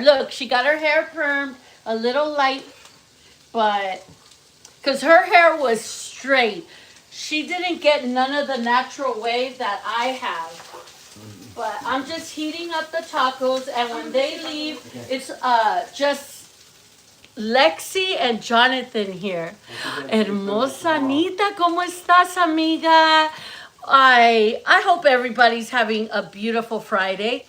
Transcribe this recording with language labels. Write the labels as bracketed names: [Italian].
[English] Look, she got her hair permed, a little light, but because her hair was straight. She didn't get none of the natural wave that I have. But I'm just heating up the tacos, and when they leave, it's just Lexi and Jonathan here. [Spanish] Hermosa Anita, ¿cómo estás, amiga? [English] I hope everybody's having a beautiful Friday.